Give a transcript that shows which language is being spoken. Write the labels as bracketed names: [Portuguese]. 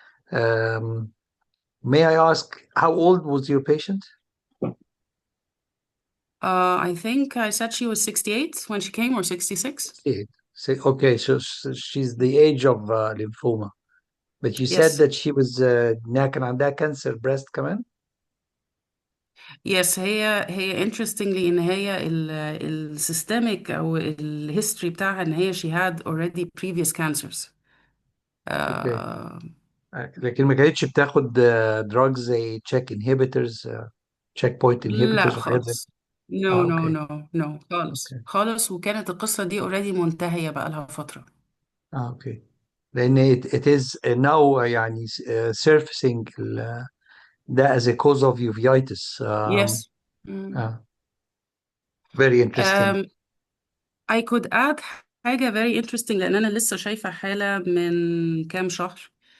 [English] Um, may I ask, how old was your patient? I think I said she was 68 when she came, or 66. Okay, so she's the age of lymphoma. But you said Yes. that she was [Arabic] كان عندها [English] cancer breast [Arabic] كمان? [English] Yes, [Arabic] هي [English] interestingly [Arabic] ان هي السيستميك او الهيستوري بتاعها ان هي [English] she had already previous cancers. [Arabic] اوكي. Uh, لكن ما كانتش بتاخد drugs زي [English] check inhibitors, checkpoint [Arabic] لا inhibitors وحاجات زي خالص. [English] No, [Arabic] اه [English] no, [Arabic] اوكي. [English] no, no [Arabic] خالص اوكي. خالص، وكانت القصة دي already منتهية بقى لها فترة. اوكي. لان [English] it is now [Arabic] يعني [English] surfacing [Arabic] ده [English] as a cause of uveitis. Yes. Mm. uh, very interesting. Um, I could add [Arabic] حاجة [English] very interesting، [Arabic] لأن أنا لسه شايفة حالة من كام شهر.